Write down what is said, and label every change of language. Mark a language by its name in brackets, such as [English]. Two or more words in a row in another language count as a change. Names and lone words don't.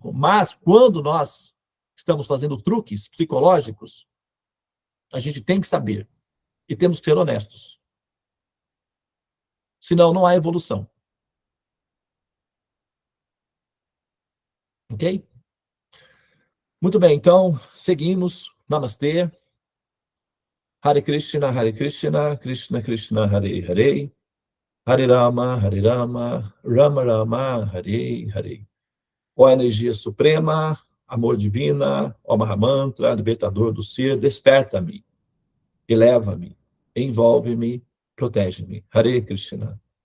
[Portuguese] Mas quando nós estamos fazendo truques psicológicos, a gente tem que saber e temos que ser honestos. Senão não há evolução. Ok? Muito bem, então seguimos. Namastê. [Sanskrit] Hare Krishna, Krishna Krishna, Hare Hare. Hare Rama, Rama Rama, Hare Hare. [Portuguese] Ó energia suprema, amor divina, ó Mahamantra, libertador do ser, desperta-me, eleva-me, envolve-me, protege-me. [Sanskrit] Hare Krishna.